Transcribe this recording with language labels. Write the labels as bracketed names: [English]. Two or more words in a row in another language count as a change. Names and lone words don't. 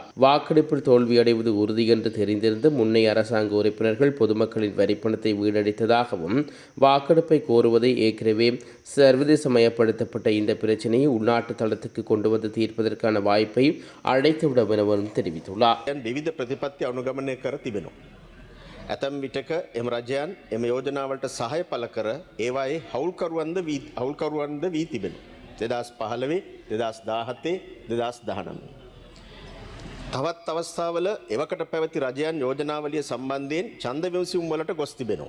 [Tamil] வாக்கெடுப்பில் தோல்வியடைவது உறுதி என்று தெரிந்திருந்த முன்னைய அரசாங்க உறுப்பினர்கள் பொதுமக்களின் வரிப்பணத்தை வீணடித்ததாகவும், வாக்கெடுப்பை கோருவதை ஏற்கனவே சர்வதேசமயப்படுத்தப்பட்ட இந்த பிரச்சினையை உள்நாட்டு தளத்துக்கு கொண்டு வந்து தீர்ப்பதற்கான வாய்ப்பை அழைத்துவிடும் எனவும் தெரிவித்துள்ளார். [Sinhala] විවිධ ප්‍රතිපත්ති අනුගමනය කර තිබෙනවා. ඇතැම් විටක එම රජයන් එම යෝජනාවලට සහාය පළ කර ඒවායේ හවුල්කරුවන්ද වී තිබෙනවා. 2015, 2017, 2019. තවත් අවස්ථාවල එවකට පැවති රජයන් යෝජනාවලිය සම්බන්ධයෙන් ඡන්ද විමසුම් වලට ගොස් තිබෙනවා.